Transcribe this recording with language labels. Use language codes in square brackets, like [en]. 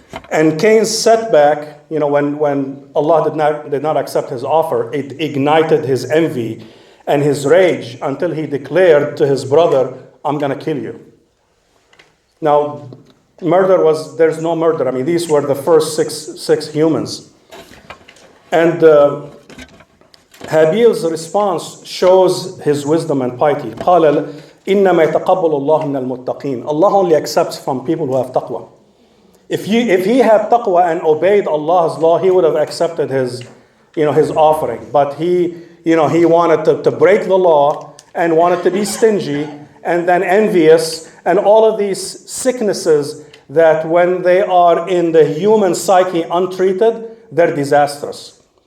[en] And Cain's setback, when Allah did not accept his offer, it ignited his envy and his rage until he declared to his brother, I'm going to kill you. Now, there's no murder. I mean, these were the first six humans. And Habil's response shows his wisdom and piety. [ar] قال إنما يتقبل الله من المتقين. [en] Allah only accepts from people who have taqwa. If he had taqwa and obeyed Allah's law, he would have accepted his offering. But he wanted to break the law and wanted to be stingy and then envious and all of these sicknesses that when they are in the human psyche untreated, they're disastrous.